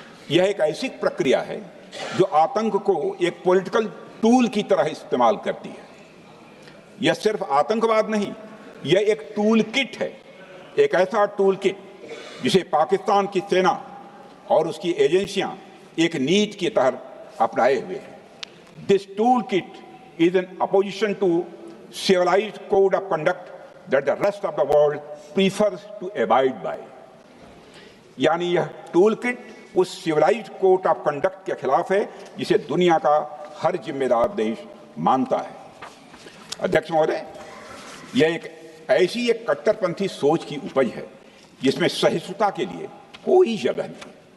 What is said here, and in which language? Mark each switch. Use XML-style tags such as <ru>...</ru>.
<hi>यह एक ऐसी प्रक्रिया है जो आतंक को एक पॉलिटिकल टूल की तरह इस्तेमाल करती है। यह सिर्फ आतंकवाद नहीं, यह एक टूल किट है, एक ऐसा टूल किट जिसे पाकिस्तान की सेना और उसकी एजेंसियां एक नीति के तहत अपनाए हुए हैं।</hi> <en>This tool kit is an opposition to civilized code of conduct that the rest of the world prefers to abide by।</en> <hi>यानी यह टूल किट उस सिविलाइज्ड कोड ऑफ कंडक्ट के खिलाफ है जिसे दुनिया का हर जिम्मेदार देश मानता है। अध्यक्ष महोदय, यह एक कट्टरपंथी सोच की उपज है जिसमें सहिष्णुता के लिए कोई जगह नहीं।</hi>